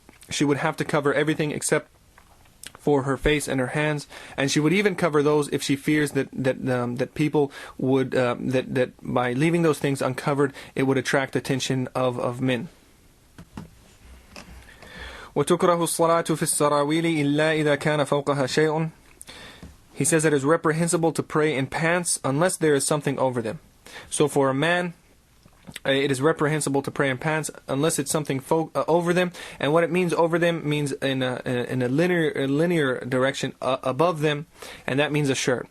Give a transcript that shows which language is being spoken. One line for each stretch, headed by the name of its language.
English: She would have to cover everything except for her face and her hands, and she would even cover those if she fears that people would that by leaving those things uncovered, it would attract attention of men.
Arabic: وتكره الصلاة في السراويل إلا إذا كان فوقها شيء.
English: He says it is reprehensible to pray in pants unless there is something over them. So for a man, it is reprehensible to pray in pants unless it's something over them. And what it means over them means in a linear direction above them, and that means a shirt.